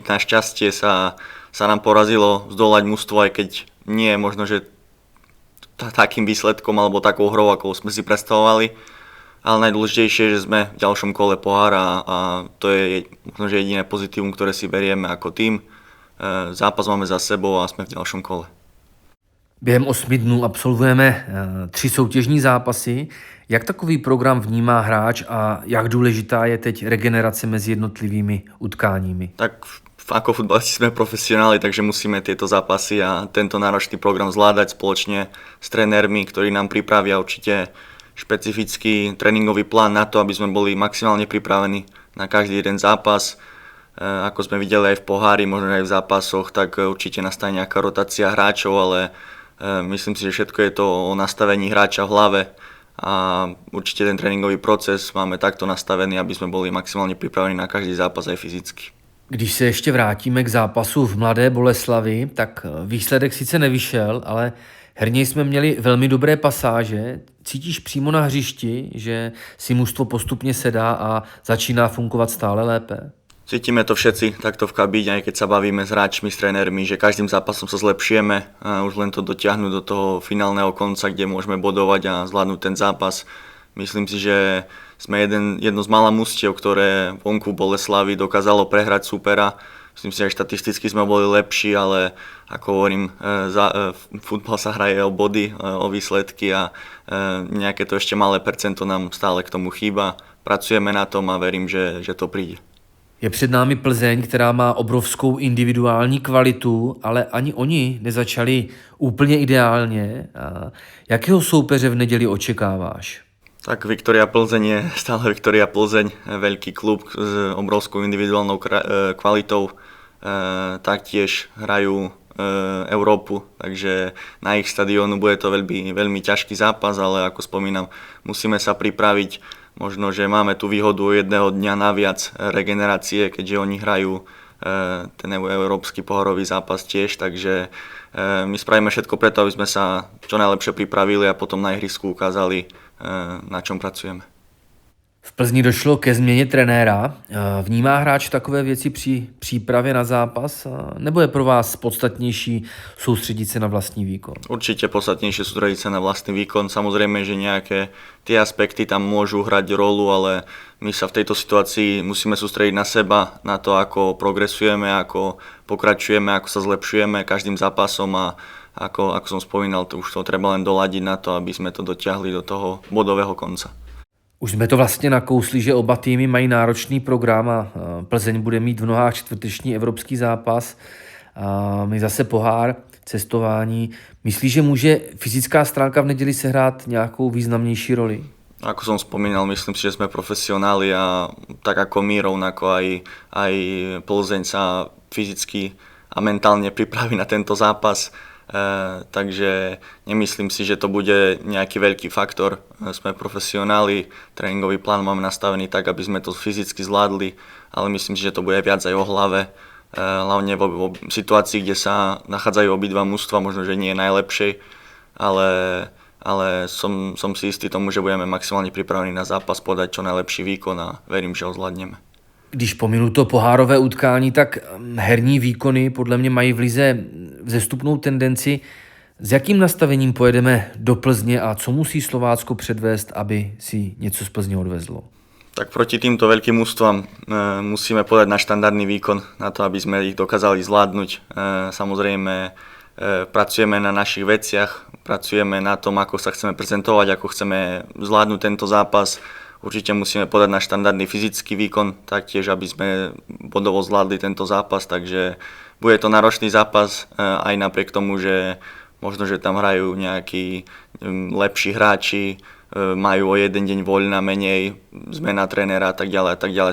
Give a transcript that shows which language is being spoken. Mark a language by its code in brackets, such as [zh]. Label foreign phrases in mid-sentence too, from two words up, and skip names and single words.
[sk] Našťastie sa nám porazilo zdolať mužstvo, aj keď nie je možno, že takým výsledkom alebo takou hrou, ako sme si predstavovali. Ale najdôležitejšie je, že sme v ďalšom kole pohára a to je možno, že jediné pozitívum, ktoré si berieme ako tým. Zápas máme za sebou a sme v ďalšom kole. [cs] Během 8 dnů absolvujeme 3 soutěžní zápasy. Jak takový program vnímá hráč a jak důležitá je teď regenerace mezi jednotlivými utkáními? [sk] Tak ako futbalisti sme profesionáli, takže musíme tieto zápasy a tento náročný program zvládať spoločne s trénermi, ktorí nám pripravia určite špecifický tréningový plán na to, aby sme boli maximálne pripravení na každý jeden zápas. Ako sme videli aj v pohári, možno aj v zápasoch, tak určite nastane nejaká rotácia hráčov, ale myslím si, že všetko je to o nastavení hráča v hlave a určite ten tréningový proces máme takto nastavený, aby sme boli maximálne pripravení na každý zápas aj fyzicky. [cs] Když se ještě vrátíme k zápasu v Mladé Boleslavi, tak výsledek sice nevyšel, ale herně jsme měli velmi dobré pasáže. Cítíš přímo na hřišti, že si mužstvo postupně sedá a začíná fungovat stále lépe? [sk] Cítime to všetci takto v kabíne, aj keď sa bavíme s hráčmi, s trénermi, že každým zápasom sa zlepšujeme a už len to dotiahnuť do toho finálneho konca, kde môžeme bodovať a zvládnuť ten zápas. Myslím si, že sme jedno z mála mužstiev, ktoré vonku Boleslavy dokázalo prehrať supera. Myslím si, že štatisticky sme boli lepší, ale ako hovorím, futbal sa hraje o body, o výsledky a nejaké to ešte malé percento nám stále k tomu chýba. Pracujeme na tom a verím, že to príde. [cs] Je před námi Plzeň, která má obrovskou individuální kvalitu, ale ani oni nezačali úplně ideálně. Jakého soupeře v neděli očekáváš? [sk] Tak Viktoria Plzeň je stále Viktoria Plzeň, veľký klub s obrovskou individuálnou kvalitou. Taktiež hrajú Európu, takže na ich stadiónu bude to veľmi, veľmi ťažký zápas, ale ako spomínam, musíme sa pripraviť. Možno, že máme tú výhodu jedného dňa naviac regenerácie, keďže oni hrajú ten európsky pohárový zápas tiež, takže my spravíme všetko preto, aby sme sa čo najlepšie pripravili a potom na ihrisku ukázali, na čom pracujeme. [cs] V Plzni došlo ke změně trenéra. Vnímá hráč takové věci při přípravě na zápas? Nebo je pro vás podstatnější soustředit se na vlastní výkon? [sk] Určite podstatnejšie sústrediť sa na vlastný výkon. Samozrejme, že nejaké tie aspekty tam môžu hrať rolu, ale my sa v tejto situácii musíme sústrediť na seba, na to, ako progresujeme, ako pokračujeme, ako sa zlepšujeme každým zápasom a ako som spomínal, to už to treba len doladiť na to, aby sme to dotiahli do toho bodového konca. [cs] Už jsme to vlastně nakousli, že oba týmy mají náročný program a Plzeň bude mít v nohách čtvrteční evropský zápas a my zase pohár, cestování. Myslíš, že může fyzická stránka v neděli sehrát nějakou významnější roli? [sk] Ako som spomínal, myslím si, že sme profesionáli a tak ako my, rovnako aj Plzeň sa fyzicky a mentálne pripraví na tento zápas. Takže nemyslím si, že to bude nejaký veľký faktor. Sme profesionáli, tréningový plán máme nastavený tak, aby sme to fyzicky zvládli, ale myslím si, že to bude viac aj o hlave. Hlavne v situácii, kde sa nachádzajú obidva mužstva, možno, že nie je najlepšej, ale som si istý tomu, že budeme maximálne pripravení na zápas, podať čo najlepší výkon a verím, že ho zvládneme. [cs] Když pominu to pohárové utkání, tak herní výkony podle mě mají v lize vzestupnou tendenci. S jakým nastavením pojedeme do Plzně a co musí Slovácko předvést, aby si něco z Plzně odvezlo? [sk] Tak proti týmto veľkým mužstvám musíme podať na štandardný výkon, na to, aby sme ich dokázali zvládnuť. Samozrejme, pracujeme na našich veciach, pracujeme na tom, ako sa chceme prezentovať, ako chceme zvládnuť tento zápas. Určite musíme podať na štandardný fyzický výkon, taktiež, aby sme bodovo zvládli tento zápas, takže bude to náročný zápas, aj napriek tomu, že možno, že tam hrajú nejakí lepší hráči, majú o jeden deň voľna menej, zmena trénera a tak ďalej.